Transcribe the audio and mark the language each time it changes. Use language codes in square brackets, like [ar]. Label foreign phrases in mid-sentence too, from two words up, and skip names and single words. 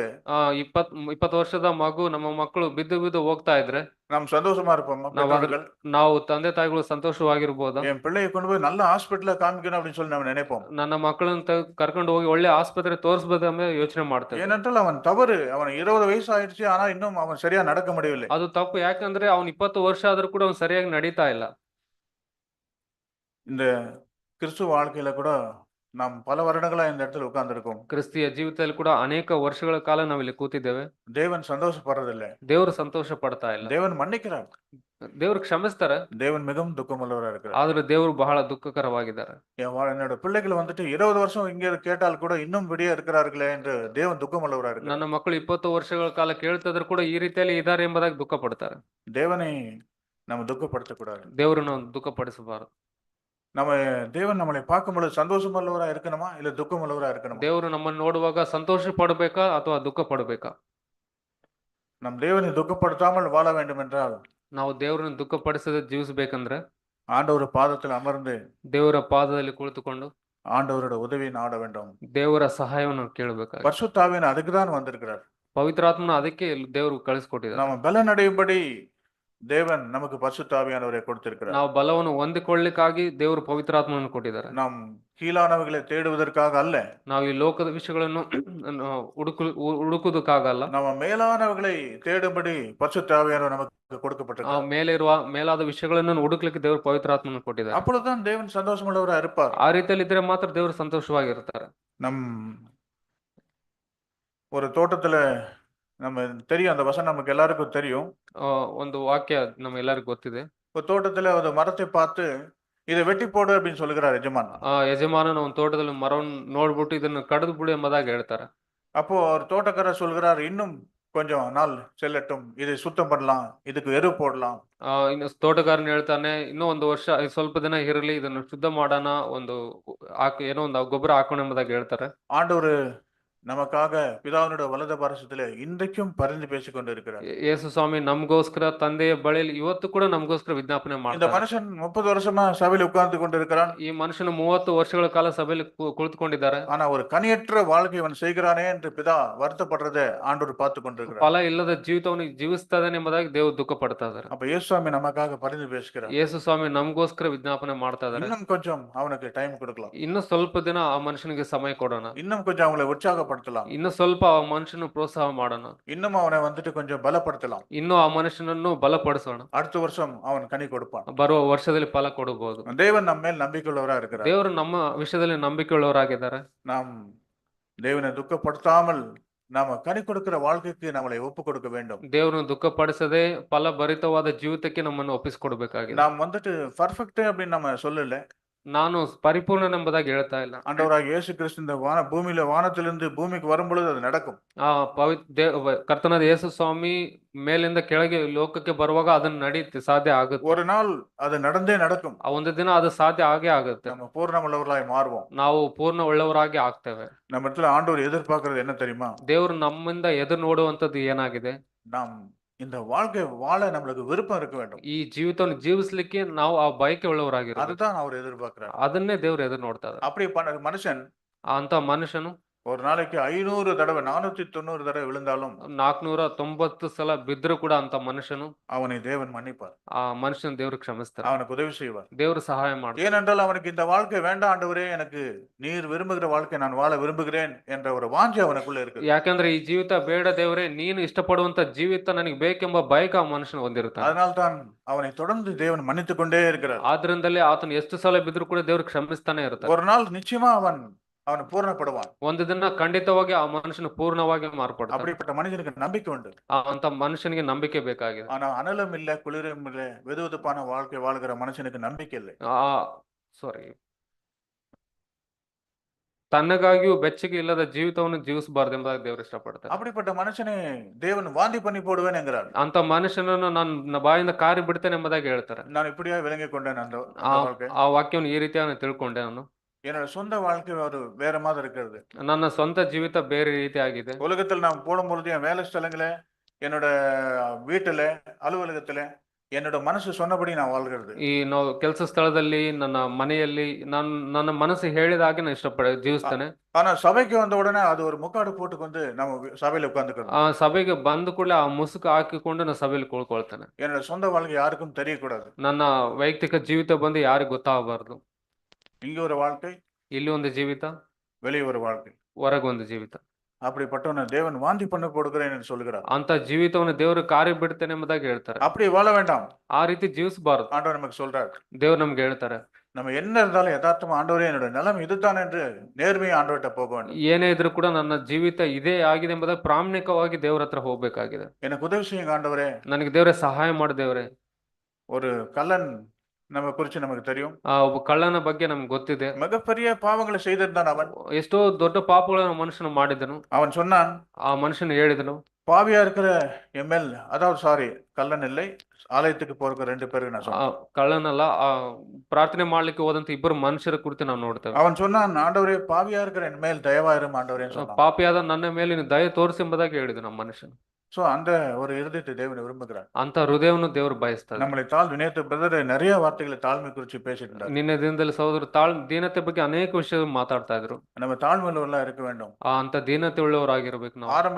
[kn] 20 ವರ್ಷದ ಮಗು, ನಮ್ಮ ಮಕ್ಕಳು ಬಿದ್ದು ಬಿದ್ದು ಹೋಗ್ತಾ ಇದ್ರೆ [ta] நாம் சந்தோஷமா இருப்போமா? பெற்றோர்கள் [kn] ನಾವು ತಂದೆ ತಾಯಿಗಳು ಸಂತೋಷವಾಗಿರ್ಬೋದಾ? [ta] என் பிள்ளையை கொண்டு போய் நல்ல ஹாஸ்பிட்டல்ல காமிக்கணும் அப்படின்னு சொல்லி நம்ம நினைப்போம். [kn] ನನ್ನ ಮಕ್ಕಳನ್ನ ಕರ್ಕೊಂಡು ಹೋಗಿ ಒಳ್ಳೆ ಆಸ್ಪತ್ರೆ ತೋರಿಸಬೇಕಂತ ಯೋಚನೆ ಮಾಡ್ತೇವೆ. [ta] ஏனென்றால் அவன் தவறு, அவன் 20 வயசு ஆயிடுச்சு, ஆனா இன்னும் அவன் சரியா நடக்க முடியவில்லை. [kn] ಅದು ತಪ್ಪು. ಯಾಕಂದ್ರೆ ಅವ್ನು 20 ವರ್ಷ ಆದ್ರೂ ಕೂಡ ಅವ್ನು ಸರಿಯಾಗಿ ನಡೀತಾ ಇಲ್ಲ. [ta] இந்த கிறிஸ்துவ வாழ்க்கையில கூட நாம் பல வருடங்களா இந்த இடத்துல உட்கார்ந்திருக்கோம். [kn] ಕ್ರಿಸ್ತಿಯ ಜೀವಿತದಲ್ಲಿ ಕೂಡ ಅನೇಕ ವರ್ಷಗಳ ಕಾಲ ನಾವಿಲ್ಲಿ ಕೂತಿದ್ದೇವೆ. [ta] தேவன் சந்தோஷப்படுறதில்ல. [kn] ದೇವರು ಸಂತೋಷ ಪಡ್ತಾ ಇಲ್ಲ. [ta] தேவன் மன்னிக்கிறார். [kn] ದೇವರು ಕ್ಷಮಿಸ್ತಾರೆ. [ta] தேவன் மிகவும் துக்கமுள்ளவரா இருக்கிறார். [kn] ಆದ್ರೆ ದೇವರು ಬಹಳ ದುಃಖಕರವಾಗಿದ್ದಾರೆ. [ta] என்னோட பிள்ளைகள் வந்துட்டு 20 வருஷம் இங்க கேட்டால் கூட இன்னும் விடிய இருக்கிறார்களே என்று தேவன் துக்கமுள்ளவரா இருக்கிறார். [kn] ನನ್ನ ಮಕ್ಕಳು 20 ವರ್ಷಗಳ ಕಾಲ ಕೇಳ್ತಿದ್ರು ಕೂಡ ಈ ರೀತಿಯಲ್ಲಿ ಇದ್ದಾರೆ ಎಂಬುದಾಗಿ ದುಃಖ ಪಡ್ತಾರೆ. [ta] தேவனை நம்ம துக்கப்படுத்தக்கூடாது. [kn] ದೇವರನ್ನು ದುಃಖಪಡಿಸಬಾರದು. [ta] நம்ம தேவன் நம்மளை பார்க்கும்பொழுது சந்தோஷமுள்ளவரா இருக்கணுமா இல்ல துக்கமுள்ளவரா இருக்கணுமா? [kn] ದೇವರು ನಮ್ಮನ್ನು ನೋಡುವಾಗ ಸಂತೋಷ ಪಡಬೇಕಾ ಅಥವಾ ದುಃಖ ಪಡಬೇಕಾ? [ta] நம் தேவனை துக்கப்படுத்தாமல் வாழ வேண்டும் என்றால் [kn] ನಾವು ದೇವರನ್ನು ದುಃಖಪಡಿಸದೆ ಜೀವಿಸಬೇಕಂದ್ರೆ [ta] ஆண்டவர் பாதத்தில் அமர்ந்து [kn] ದೇವರ ಪಾದದಲ್ಲಿ ಕುಳಿತುಕೊಂಡು [ta] ஆண்டவரோட உதவியை நாட வேண்டும். [kn] ದೇವರ ಸಹಾಯವನ್ನು ಕೇಳಬೇಕಾಗಿ. [ta] பரிசுத்த ஆவியானவர் அதுக்கு தான் வந்திருக்கிறார். [kn] ಪವಿತ್ರಾತ್ಮನ ಅದಕ್ಕೆ ದೇವರು ಕಳಿಸ್ಕೊಟ್ಟಿದ್ದಾರೆ. [ta] நம்ம பலனடையும்படி தேவன் நமக்கு பரிசுத்த ஆவியானவரை கொடுத்திருக்கிறார். [kn] ನಾವು ಬಲವನ್ನು ಹೊಂದಿಕೊಳ್ಳಿಕ್ಕಾಗಿ ದೇವರು ಪವಿತ್ರಾತ್ಮನನ್ನು ಕೊಟ್ಟಿದ್ದಾರೆ. [ta] நாம் கீழானவைகளை தேடுவதற்காக அல்ல. [kn] ನಾವು ಈ ಲೋಕದ ವಿಷಯಗಳನ್ನು ಹುಡುಕುವುದಕ್ಕಾಗಲ್ಲ. [ta] நம்ம மேலானவைகளை தேடும்படி பரிசுத்த ஆவியானவர் நமக்கு கொடுக்கப்பட்டிருக்கிறார். [kn] ಮೇಲಾದ ವಿಷಯಗಳನ್ನು ಹುಡುಕ್ಲಿಕ್ಕೆ ದೇವರು ಪವಿತ್ರಾತ್ಮನನ್ನು ಕೊಟ್ಟಿದ್ದಾರೆ. [ta] அப்பொழுதுதான் தேவன் சந்தோஷமுள்ளவரா இருப்பார். [kn] ಆ ರೀತಿಯಲ್ಲಿ ಇದ್ರೆ ಮಾತ್ರ ದೇವರು ಸಂತೋಷವಾಗಿರ್ತಾರೆ. [ta] நம் ஒரு தோட்டத்துல நம்ம தெரியும், அந்த வசனம் நமக்கு எல்லாருக்கும் தெரியும். [kn] ಒಂದು ವಾಕ್ಯ ನಮ್ಗೆಲ್ಲರಿಗೂ ಗೊತ್ತಿದೆ. [ta] ஒரு தோட்டத்துல ஒரு மரத்தை பார்த்து இதை வெட்டி போடு அப்படின்னு சொல்லுகிறார் எஜமான். [kn] ಯಜಮಾನನ ಒಂದು ತೋಟದಲ್ಲಿ ಮರವನ್ನು ನೋಡ್ಬಿಟ್ಟು ಇದನ್ನು ಕಡಿದು ಬಿಡು ಎಂಬುದಾಗಿ ಹೇಳ್ತಾರೆ. [ta] அப்போ ஒரு தோட்டக்காரர் சொல்கிறார், இன்னும் கொஞ்சம் நாள் செல்லட்டும், இதை சுத்தம் பண்ணலாம், இதுக்கு எரு போடலாம். [kn] ಇನ್ನು ತೋಟಗಾರನ್ ಹೇಳ್ತಾನೆ, ಇನ್ನೂ ಒಂದು ವರ್ಷ ಸ್ವಲ್ಪ ದಿನ ಇರಲಿ, ಇದನ್ನು ಶುದ್ಧ ಮಾಡೋಣ, ಒಂದು ಏನೋ ಒಂದು ಗೊಬ್ಬರ ಹಾಕೋಣ ಎಂಬುದಾಗಿ ಹೇಳ್ತಾರೆ. [ta] ஆண்டவர் நமக்காக பிதாவினுடைய வலது பாரசத்திலே இன்றைக்கும் பரிந்து பேசிக் கொண்டிருக்கிறார். [kn] ಯೇಸು ಸ್ವಾಮಿ ನಮಗೋಸ್ಕರ ತಂದೆಯ ಬಳಿಯಲ್ಲಿ ಇವತ್ತು ಕೂಡ ನಮಗೋಸ್ಕರ ವಿಜ್ಞಾಪನೆ [ta] இந்த [kn] ಮಾಡ್ತಾರೆ. [ta] மனுஷன் 30 வருஷமா சபையில் உட்கார்ந்து கொண்டிருக்கிறான். [kn] ಈ ಮನುಷ್ಯನು 30 ವರ್ಷಗಳ ಕಾಲ ಸಭೆಯಲ್ಲಿ ಕುಳಿತುಕೊಂಡಿದ್ದಾರೆ. [ta] ஆனா ஒரு கனியற்ற வாழ்க்கை அவன் செய்கிறானே என்று பிதா வருத்தப்படுறதை ஆண்டவர் பார்த்து கொண்டிருக்கிறார். [kn] ಫಲ ಇಲ್ಲದ ಜೀವಿತವನ್ನು ಜೀವಿಸ್ತಾನೆ ಎಂಬುದಾಗಿ ದೇವರು ದುಃಖ ಪಡ್ತಾ ಇದ್ದಾರೆ. [ta] அப்ப இயேசுசாமி நமக்காக பரிந்து பேசுகிறார். [kn] ಯೇಸು ಸ್ವಾಮಿ ನಮಗೋಸ್ಕರ ವಿಜ್ಞಾಪನೆ ಮಾಡ್ತಾ ಇದ್ದಾರೆ. [ta] இன்னும் கொஞ்சம் அவனுக்கு டைம் கொடுக்கலாம். [kn] ಇನ್ನು ಸ್ವಲ್ಪ ದಿನ ಆ ಮನುಷ್ಯನಿಗೆ ಸಮಯ ಕೊಡೋಣ. [ta] இன்னும் கொஞ்சம் அவங்களை உற்சாகப்படுத்தலாம். [kn] ಇನ್ನು ಸ್ವಲ್ಪ ಆ ಮನುಷ್ಯನ ಪ್ರೋತ್ಸಾಹ ಮಾಡೋಣ. [ta] இன்னும் அவனை வந்துட்டு கொஞ்சம் பலப்படுத்தலாம். [kn] ಇನ್ನು ಆ ಮನುಷ್ಯನನ್ನು ಬಲಪಡಿಸೋಣ. [ta] அடுத்த வருஷம் அவன் கனி கொடுப்பான். [kn] ಬರುವ ವರ್ಷದಲ್ಲಿ ಫಲ ಕೊಡಬಹುದು. [ta] தேவன் நம்ம மேல் நம்பிக்கையுள்ளவரா இருக்கிறார். [kn] ದೇವರು ನಮ್ಮ ವಿಷಯದಲ್ಲಿ ನಂಬಿಕೆಯುಳ್ಳವರಾಗಿದ್ದಾರೆ. [ta] நாம் தேவனை துக்கப்படுத்தாமல் நாம கனி கொடுக்கிற வாழ்க்கைக்கு நம்மளை ஒப்பு கொடுக்க வேண்டும். [kn] ದೇವರನ್ನು ದುಃಖಪಡಿಸದೆ ಫಲ ಭರಿತವಾದ ಜೀವಿತಕ್ಕೆ ನಮ್ಮನ್ನು ಒಪ್ಪಿಸಿಕೊಡ್ಬೇಕಾಗಿದೆ. [ta] நாம் வந்துட்டு பர்ஃபெக்ட் அப்படின்னு நம்ம சொல்லல. [kn] ನಾನು ಪರಿಪೂರ್ಣನೆಂಬುದಾಗಿ ಹೇಳ್ತಾ ಇಲ್ಲ. [ta] ஆண்டவராகிய இயேசு கிறிஸ்து இந்த பூமியில வானத்திலிருந்து பூமிக்கு வரும்பொழுது அது நடக்கும். [kn] ಕರ್ತನಾದ ಯೇಸು ಸ್ವಾಮಿ ಮೇಲಿಂದ ಕೆಳಗೆ ಲೋಕಕ್ಕೆ ಬರುವಾಗ ಅದನ್ನ ನಡೀತಿ ಸಾಧ್ಯ ಆಗುತ್ತೆ. [ta] ஒரு நாள் அது நடந்தே நடக்கும். [kn] ಒಂದು ದಿನ ಅದು ಸಾಧ್ಯ ಆಗೇ ಆಗುತ್ತೆ. [ta] நம்ம பூர்ணமுள்ளவர்களாய் மாறுவோம். [kn] ನಾವು ಪೂರ್ಣ ಒಳ್ಳೆಯವರಾಗಿ ಆಗ್ತೇವೆ. [ta] நம்ம இடத்துல ஆண்டவர் எதிர்பார்க்கிறது என்ன தெரியுமா? [kn] ದೇವರು ನಮ್ಮಿಂದ ಎದುರು ನೋಡುವಂತದ್ದು ಏನಾಗಿದೆ? [ta] நாம் இந்த வாழ்க்கை வாழ நம்மளுக்கு விருப்பம் இருக்க வேண்டும். [kn] ಈ ಜೀವಿತವನ್ನು ಜೀವಿಸ್ಲಿಕ್ಕೆ ನಾವು ಆ ಬಯಕೆ ಉಳ್ಳವರಾಗಿರೋದು. [ta] அதுதான் அவர் எதிர்பார்க்கிறார். [kn] ಅದನ್ನೇ ದೇವರು ಎದುರು ನೋಡ್ತಾ ಇದ್ದಾರೆ. [ta] அப்படி மனுஷன் [kn] ಅಂತ ಮನುಷ್ಯನು [ta] ஒரு நாளைக்கு 500 தடவை 490 தடவை விழுந்தாலும் [kn] 490 ಸಲ ಬಿದ್ದರೂ ಕೂಡ ಅಂತ ಮನುಷ್ಯನು [ta] அவனை தேவன் மன்னிப்பார். [kn] ಆ ಮನುಷ್ಯನ ದೇವರು ಕ್ಷಮಿಸ್ತಾರೆ. [ta] அவனுக்கு உதவி செய்வார். [kn] ದೇವರು ಸಹಾಯ ಮಾಡ್ತಾರೆ. [ta] ஏனென்றால் அவனுக்கு இந்த வாழ்க்கை வேண்டாம் ஆண்டவரே, எனக்கு நீர் விரும்புகிற வாழ்க்கை நான் வாழ விரும்புகிறேன் என்ற ஒரு வாஞ்சை அவனுக்குள்ள இருக்கு. [kn] ಯಾಕಂದ್ರೆ ಈ ಜೀವಿತ ಬೇಡ ದೇವರೇ, ನೀನು ಇಷ್ಟಪಡುವಂತ ಜೀವಿತ ನನಗೆ ಬೇಕೆಂಬ ಬಯಕೆ ಆ ಮನುಷ್ಯನ ಹೊಂದಿರುತ್ತಾನೆ. [ta] அதனால் தான் அவனை தொடர்ந்து தேவன் மன்னித்துக் கொண்டே இருக்கிறார். [kn] ಆದ್ರಿಂದಲೇ ಆತನು ಎಷ್ಟು ಸಲ ಬಿದ್ದರೂ ಕೂಡ ದೇವರು ಕ್ಷಮಿಸ್ತಾನೆ ಇರ್ತಾನೆ. [ta] ஒரு நாள் நிச்சயமா அவன் பூர்ணப்படுவான். [kn] ಒಂದು ದಿನ ಖಂಡಿತವಾಗಿ ಆ ಮನುಷ್ಯನು ಪೂರ್ಣವಾಗಿ ಮಾರ್ಪಡ್ತಾನೆ. [ta] அப்படிப்பட்ட மனிதனுக்கு நம்பிக்கை உண்டு. [kn] ಅಂತ ಮನುಷ್ಯನಿಗೆ ನಂಬಿಕೆ ಬೇಕಾಗಿದೆ. [ta] ஆனா அனலும் இல்ல குளிரும் இல்ல வெதுவெதுப்பான வாழ்க்கை வாழ்கிற மனுஷனுக்கு நம்பிக்கை இல்லை. [kn] ಸಾರಿ ತನ್ನಗಾಗಿಯೂ ಬೆಚ್ಚಗೆ ಇಲ್ಲದ ಜೀವಿತವನ್ನು ಜೀವಿಸಬಾರ್ದು ಎಂಬುದಾಗಿ ದೇವರು ಇಷ್ಟಪಡ್ತಾರೆ. [ta] அப்படிப்பட்ட மனுஷனை தேவன் வாந்தி பண்ணி போடுவேன் என்கிறார். [kn] ಅಂತ ಮನುಷ್ಯನನ್ನು ನಾನು ಬಾಯಿಂದ ಕಾರಿ ಬಿಡ್ತೇನೆ ಎಂಬುದಾಗಿ ಹೇಳ್ತಾರೆ. [ta] நான் இப்படியா விளங்கிக் கொண்டேன் அந்த [kn] ಆ [ta] வாழ்க்கை. [kn] ಆ ವಾಕ್ಯವನ್ನು ಈ ರೀತಿಯಾಗಿ ತಿಳ್ಕೊಂಡೆ ನಾನು. [ta] என்னோட சொந்த வாழ்க்கை ஒரு வேற மாதிரி இருக்கிறது. [kn] ನನ್ನ ಸ್ವಂತ ಜೀವಿತ ಬೇರೆ ರೀತಿ ಆಗಿದೆ. [ta] உலகத்தில் நான் போடும்பொழுது என் வேலை ஸ்தலங்கள, என்னோட வீட்டுல, அலுவலகத்துல என்னோட மனசு சொன்னபடி நான் வாழ்கிறது. [kn] ಈ ನಾವು ಕೆಲಸ ಸ್ಥಳದಲ್ಲಿ, ನನ್ನ ಮನೆಯಲ್ಲಿ ನನ್ನ ಮನಸ್ಸು ಹೇಳಿದ ಹಾಗೆ ನಾನು ಜೀವಿಸ್ತೇನೆ. [ta] ஆனா சபைக்கு வந்த உடனே அது ஒரு முக்காடு போட்டுக்கு வந்து நம்ம சபையில உட்கார்ந்துக்கிறோம். [kn] ಆ ಸಭೆಗೆ ಬಂದ ಕೂಡಲೇ ಆ ಮುಸುಕು ಹಾಕಿಕೊಂಡು ನಾನು ಸಭೆಯಲ್ಲಿ ಕೂಳ್ಕೊಳ್ತೇನೆ. [ta] என்னோட சொந்த வாழ்க்கை யாருக்கும் தெரியக்கூடாது. [kn] ನನ್ನ ವೈಯಕ್ತಿಕ ಜೀವಿತ ಬಂದು ಯಾರಿಗೂ ಗೊತ್ತಾಗಬಾರ್ದು. [ta] இங்க ஒரு வாழ்க்கை, [kn] ಇಲ್ಲಿ ಒಂದು ಜೀವಿತ, [ta] வெளியே ஒரு வாழ்க்கை. [kn] ಹೊರಗೊಂದು ಜೀವಿತ. [ta] அப்படிப்பட்டவனை தேவன் வாந்தி பண்ண கொடுக்கிறேன் என்று சொல்கிறார். [kn] ಅಂತ ಜೀವಿತವನ್ನು ದೇವರು ಕಾರಿ ಬಿಡ್ತೇನೆ ಎಂಬುದಾಗಿ ಹೇಳ್ತಾರೆ. [ta] அப்படி வாழ வேண்டாம். [kn] ಆ ರೀತಿ ಜೀವಿಸಬಾರದು. [ta] ஆண்டவர் நமக்கு சொல்றார். [kn] ದೇವ್ರು ನಮ್ಗೆ ಹೇಳ್ತಾರೆ, [ta] நம்ம என்ன இருந்தாலும் யதார்த்தமா ஆண்டவரே என்னோட நிலைமை இதுதான் என்று நேர்மையா ஆண்டவர்கிட்ட போக வேண்டும். [kn] ಏನೇ ಇದ್ರೂ ಕೂಡ ನನ್ನ ಜೀವಿತ ಇದೇ ಆಗಿದೆ ಎಂಬುದಾಗಿ ಪ್ರಾಮಾಣಿಕವಾಗಿ ದೇವ್ರ ಹತ್ರ ಹೋಗ್ಬೇಕಾಗಿದೆ. [ta] எனக்கு உதவி செய்யுங்க ஆண்டவரೇ. [kn] ನನಗೆ ದೇವ್ರೆ ಸಹಾಯ ಮಾಡಿ ದೇವ್ರೆ. [ta] ஒரு கள்ளன் நம்ம குறிச்சு நமக்கு தெரியும். [kn] ಒಬ್ಬ ಕಳ್ಳನ ಬಗ್ಗೆ ನಮ್ಗೆ ಗೊತ್ತಿದೆ. [ta] மிகப்பெரிய பாவங்களை செய்திருந்தான் அவன். [kn] ಎಷ್ಟೋ ದೊಡ್ಡ ಪಾಪಗಳನ್ನು ಮನುಷ್ಯನು ಮಾಡಿದನು. [ta] அவன் சொன்னான், [kn] ಆ ಮನುಷ್ಯನು ಹೇಳಿದನು, [ta] பாவியா இருக்கிற எம்எல், அதாவது சாரி, கள்ளன் இல்லை, ஆலயத்துக்கு போறதுக்கு 2 பேருக்கு நான் சொன்னேன். [kn] ಕಳ್ಳನಲ್ಲ, ಪ್ರಾರ್ಥನೆ ಮಾಡ್ಲಿಕ್ಕೆ ಹೋದಂತ ಇಬ್ಬರು ಮನುಷ್ಯರ ಕುರಿತು ನಾವು ನೋಡ್ತೇವೆ. [ta] அவன் சொன்னான், ஆண்டவரே பாவியா இருக்கிற என் மேல் தயவாயிரும் ஆண்டவரே சொன்னான். [kn] ಪಾಪಿಯಾದ ನನ್ನ ಮೇಲೆ ನೀನು ದಯ ತೋರಿಸಿ ಎಂಬುದಾಗಿ ಹೇಳಿದ ನಮ್ಮ ಮನುಷ್ಯನು. [ta] சோ அந்த ஒரு இருதயத்தை தேவன் விரும்புகிறார். [kn] ಅಂತ ಹೃದಯವನ್ನು ದೇವರು ಬಯಸ್ತಾರೆ. [ta] நம்மளை நேத்து பிரதர் நிறைய வார்த்தைகளை தாழ்மை குறிச்சு பேசிட்டு இருந்தார். [kn] ನಿನ್ನೆ ದಿನದಲ್ಲಿ ಸಹೋದರ ದೀನತೆ ಬಗ್ಗೆ ಅನೇಕ ವಿಷಯ ಮಾತಾಡ್ತಾ ಇದ್ರು. [ta] நம்ம ತಾಳ್ಮೆಯುள்ளவர்களா இருக்க வேண்டும். [kn] ಅಂತ ದೀನತೆ ಉಳ್ಳವರಾಗಿರ್ಬೇಕು ನಾವು.